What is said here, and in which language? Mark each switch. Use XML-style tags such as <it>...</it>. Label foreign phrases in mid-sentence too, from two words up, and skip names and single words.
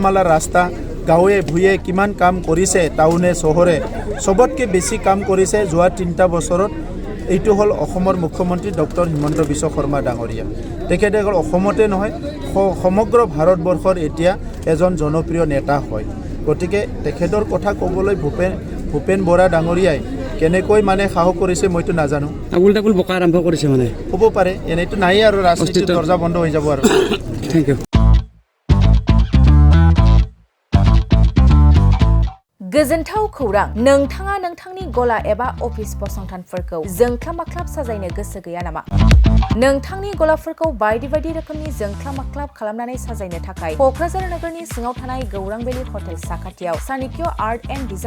<as>মালাৰ ৰাস্তা গাঁৱে ভূঞে কিমান কাম কৰিছে টাউনে চহৰে চবতকৈ বেছি কাম কৰিছে যোৱা 3টা বছৰত এইটো হ'ল অসমৰ মুখ্যমন্ত্ৰী ডক্টৰ হিমন্ত বিশ্ব শৰ্মা ডাঙৰীয়া তেখেতে অকল অসমতে নহয় সমগ্ৰ ভাৰতবৰ্ষৰ এতিয়া এজন জনপ্ৰিয় নেতা হয় গতিকে তেখেতৰ কথা ক'বলৈ ভূপেন বৰা ডাঙৰীয়াই কেনেকৈ মানে সাহস কৰিছে মইতো নাজানো আগুল বোকা আৰম্ভ কৰিছে মানে হ'ব পাৰে এনেইতো নাই আৰু ৰাজনীতিৰ দৰ্জা বন্ধ হৈ যাব আৰু</as> <en>thank you</en> <brx>गोजोनथाव खौरां नोंथाङा नोंथांनि गला एबा अफिस फसंथानफोरखौ जोंख्लाब माख्लाब साजायनो गोसो गैया नामा नोंथांनि गलाफोरखौ बायदि रोखोमनि जोंख्लाब माख्लाब खालामनानै साजायनो थाखाय क'क्राझार नोगोरनि सिङाव थानाय गौरां भेलि हटेल साखाथियाव चाणक्य</brx> <en>art and design</en>